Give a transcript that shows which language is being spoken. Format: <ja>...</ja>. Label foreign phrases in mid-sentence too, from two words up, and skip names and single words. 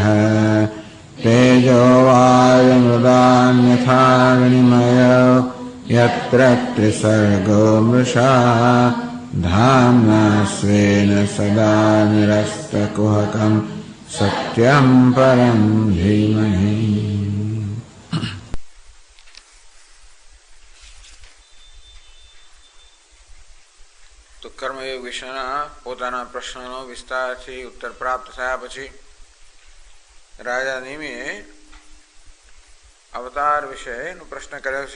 <sa>तेजो वायुमृदान्यथा विनिमयो यत्र त्रिसर्गो मृषा धाम्ना स्वेन सदा निरस्तकुहकं सत्यं परं धीमहि।</sa> <gu>તો કર્મયોગ વિશેના પોતાના પ્રશ્નનો વિસ્તારથી ઉત્તર પ્રાપ્ત થયા પછી રાજા નિમિએ અવતાર વિશેનો પ્રશ્ન કર્યો છે।</gu>